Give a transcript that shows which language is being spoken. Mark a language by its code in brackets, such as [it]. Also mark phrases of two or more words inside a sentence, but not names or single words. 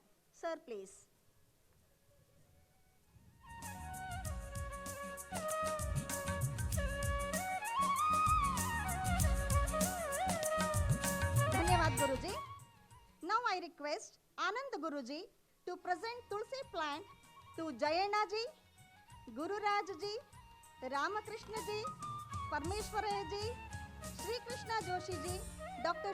[en] Sir, please. [hi] धन्यवाद गुरुजी. [en] Now I request Anand Guruji to present Tulsi plant to Jayana ji, Guru Raj ji, Ramakrishna ji, Parmeshwara ji, Shri Krishna Joshi ji, Dr.